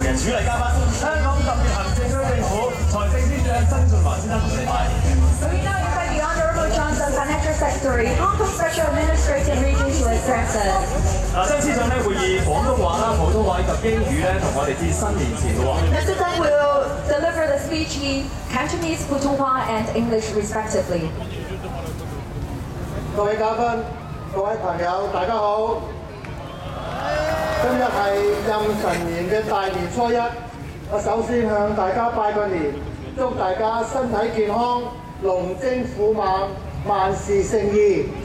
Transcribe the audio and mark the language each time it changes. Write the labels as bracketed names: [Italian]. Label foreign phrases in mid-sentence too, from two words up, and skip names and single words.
[Cantonese] 嘅主禮嘉賓，香港特別行政區政府財政司長曾俊華先生同你拜年。 [English] We now invite the Honourable Johnson, Financial Secretary, Hong Kong Special Administrative Region to address us. [Cantonese] 曾司長咧會以廣東話啦、普通話以及英語咧同我哋致新年前嘅喎。 [English] Mr. Tsang will deliver the speech in Cantonese, Putonghua, and English respectively. [Cantonese] 各位嘉賓、各位朋友，大家好！今日係壬辰年嘅大年初一，我首先向大家拜個年，祝大家身體健康、龍精虎猛、萬事勝意。